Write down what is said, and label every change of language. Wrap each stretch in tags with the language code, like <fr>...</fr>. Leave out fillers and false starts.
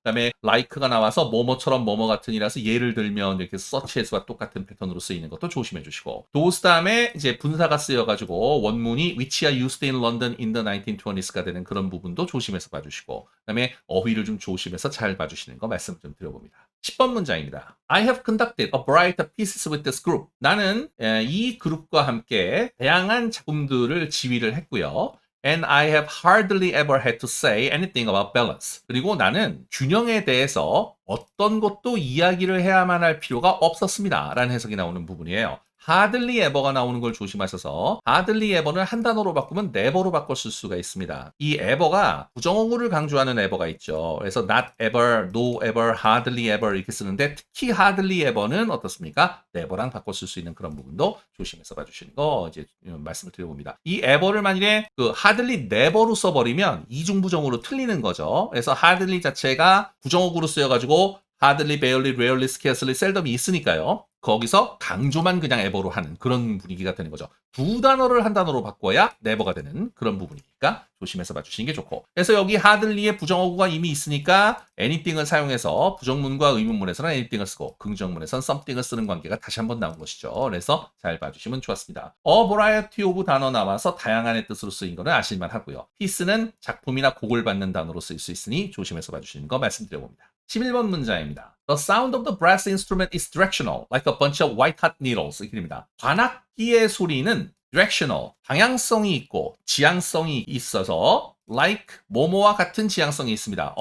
<ko>그다음에 like가 나와서 뭐뭐처럼 뭐뭐 같은이라서 예를 들면 이렇게 such as와 똑같은 패턴으로 쓰이는 것도 조심해 주시고 those 다음에 이제 분사가 쓰여가지고 원문이</ko> <en>which are used in London in the 1920s</en> <ko>가 되는 그런 부분도 조심해서 봐주시고 그다음에 어휘를 좀 조심해서 잘 봐주시는 거 말씀 좀 드려봅니다. 10번 문장입니다.</ko> <en>I have conducted a variety of pieces with this group.</en> <ko>나는 이 그룹과 함께 다양한 작품들을 지휘를 했고요.</ko> <en>And I have hardly ever had to say anything about balance.</en> <ko>그리고 나는 균형에 대해서 어떤 것도 이야기를 해야만 할 필요가 없었습니다. 라는 해석이 나오는 부분이에요. hardly ever가 나오는 걸 조심하셔서 hardly ever는 한 단어로 바꾸면 never로 바꿔 쓸 수가 있습니다. 이 ever가 부정어구를 강조하는 ever가 있죠. 그래서 not ever, no ever, hardly ever 이렇게 쓰는데 특히 hardly ever는 어떻습니까? never랑 바꿔 쓸 수 있는 그런 부분도 조심해서 봐주시는 거 이제 말씀을 드려봅니다. 이 ever를 만일에 그 hardly never로 써버리면 이중부정으로 틀리는 거죠. 그래서 hardly 자체가 부정어구로 쓰여가지고 hardly, barely, rarely, scarcely, seldom이 있으니까요. 거기서 강조만 그냥 ever로 하는 그런 분위기가 되는 거죠. 두 단어를 한 단어로 바꿔야 never가 되는 그런 부분이니까 조심해서 봐주시는 게 좋고. 그래서 여기 hardly에 부정어구가 이미 있으니까 anything을 사용해서 부정문과 의문문에서는 anything을 쓰고 긍정문에서는 something을 쓰는 관계가 다시 한번 나온 것이죠. 그래서 잘 봐주시면 좋았습니다. A variety of 단어 나와서 다양한의 뜻으로 쓰인 거는 아실만 하고요. piece는 작품이나 곡을 받는 단어로 쓰일 수 있으니 조심해서 봐주시는 거 말씀드려봅니다. 11번 문자입니다.</ko> <en>The sound of the brass instrument is directional, like a bunch of white-hot needles.</en> <ko>이렇게 됩니다. 관악기의 소리는 directional, 방향성이 있고 지향성이 있어서 like 뭐뭐와 같은 지향성이 있습니다.</ko>